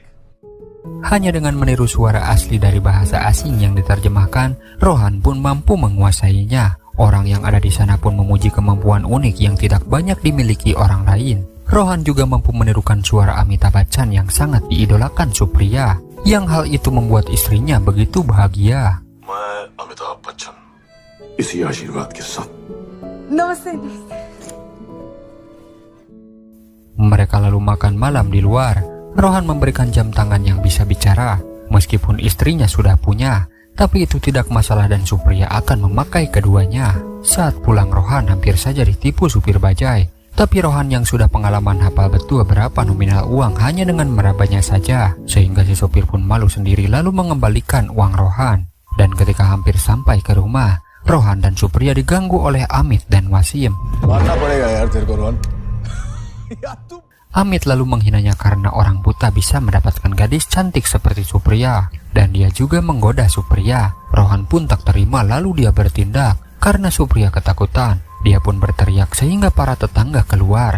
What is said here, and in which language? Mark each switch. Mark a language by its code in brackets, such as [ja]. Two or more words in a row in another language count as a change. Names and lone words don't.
[id] Hanya dengan meniru suara asli dari bahasa asing yang diterjemahkan, Rohan pun mampu menguasainya. Orang yang ada di sana pun memuji kemampuan unik yang tidak banyak dimiliki orang lain. Rohan juga mampu menirukan suara Amitabh Bachchan yang sangat diidolakan Supriya, yang hal itu membuat istrinya begitu bahagia. [hi] मैं अमिताभ बच्चन इसी आशीर्वाद के साथ Namaste, namaste. [id] Mereka lalu makan malam di luar. Rohan memberikan jam tangan yang bisa bicara. Meskipun istrinya sudah punya, tapi itu tidak masalah dan Supriya akan memakai keduanya. Saat pulang Rohan hampir saja ditipu supir bajai. Tapi Rohan yang sudah pengalaman hafal betul berapa nominal uang hanya dengan merabanya saja. Sehingga si sopir pun malu sendiri lalu mengembalikan uang Rohan. Dan ketika hampir sampai ke rumah, Rohan dan Supriya diganggu oleh Amit dan Wasim. [hi] मानना पड़ेगा यार तेरे को रोहन [id] Amit lalu menghinanya karena orang buta bisa mendapatkan gadis cantik seperti Supriya. Dan dia juga menggoda Supriya. Rohan pun tak terima lalu dia bertindak. Karena Supriya ketakutan, dia pun berteriak sehingga para tetangga keluar.